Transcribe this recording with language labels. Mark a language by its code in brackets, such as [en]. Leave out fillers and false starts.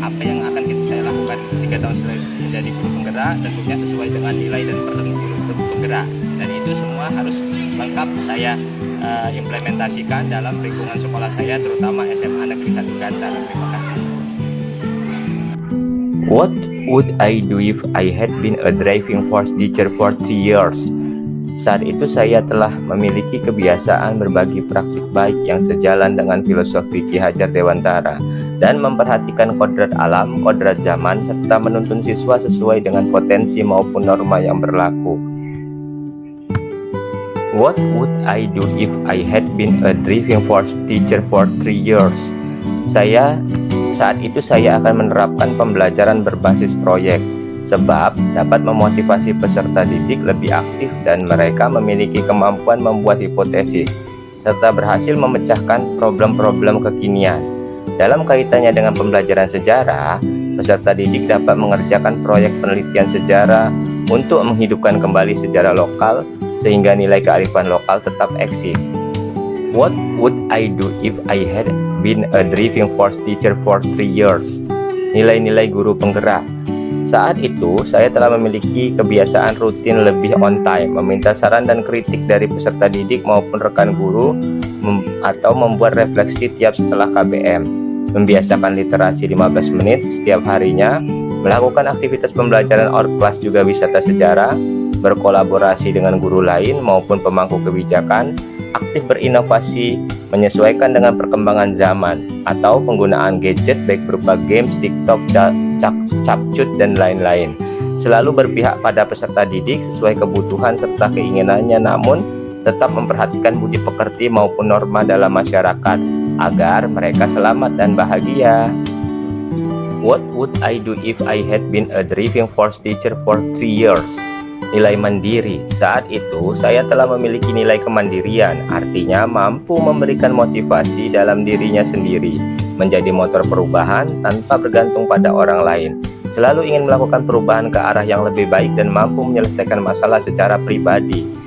[id] Apa yang akan saya lakukan 3 tahun menjadi guru penggerak, tentunya sesuai dengan nilai dan peran guru penggerak, dan itu semua harus lengkap saya implementasikan dalam lingkungan sekolah saya, terutama SMA Negeri 1 Gantar. Terima kasih. [en] What would I do if I had been a driving force teacher for 3 years? [id] Saat itu saya telah memiliki kebiasaan berbagi praktik baik yang sejalan dengan filosofi Ki Hajar Dewantara dan memperhatikan kodrat alam, kodrat zaman, serta menuntun siswa sesuai dengan potensi maupun norma yang berlaku. [en] What would I do if I had been a driving force teacher for 3 years? [id] Saat itu saya akan menerapkan pembelajaran berbasis proyek, sebab dapat memotivasi peserta didik lebih aktif dan mereka memiliki kemampuan membuat hipotesis, serta berhasil memecahkan problem-problem kekinian. Dalam kaitannya dengan pembelajaran sejarah, peserta didik dapat mengerjakan proyek penelitian sejarah untuk menghidupkan kembali sejarah lokal, sehingga nilai kearifan lokal tetap eksis. [en] What would I do if I had been a driving force teacher for 3 years? [id] Nilai-nilai guru penggerak. Saat itu, saya telah memiliki kebiasaan rutin lebih on time, meminta saran dan kritik dari peserta didik maupun rekan guru, atau membuat refleksi tiap setelah KBM, membiasakan literasi 15 menit setiap harinya, melakukan aktivitas pembelajaran out class juga wisata sejarah, berkolaborasi dengan guru lain maupun pemangku kebijakan, aktif berinovasi, menyesuaikan dengan perkembangan zaman, atau penggunaan gadget baik berupa games, TikTok, capcut, dan lain-lain. Selalu berpihak pada peserta didik sesuai kebutuhan serta keinginannya, namun tetap memperhatikan budi pekerti maupun norma dalam masyarakat agar mereka selamat dan bahagia. [en] What would I do if I had been a driving force teacher for 3 years? [id] Nilai mandiri. Saat itu saya telah memiliki nilai kemandirian, artinya mampu memberikan motivasi dalam dirinya sendiri, menjadi motor perubahan tanpa bergantung pada orang lain, selalu ingin melakukan perubahan ke arah yang lebih baik dan mampu menyelesaikan masalah secara pribadi.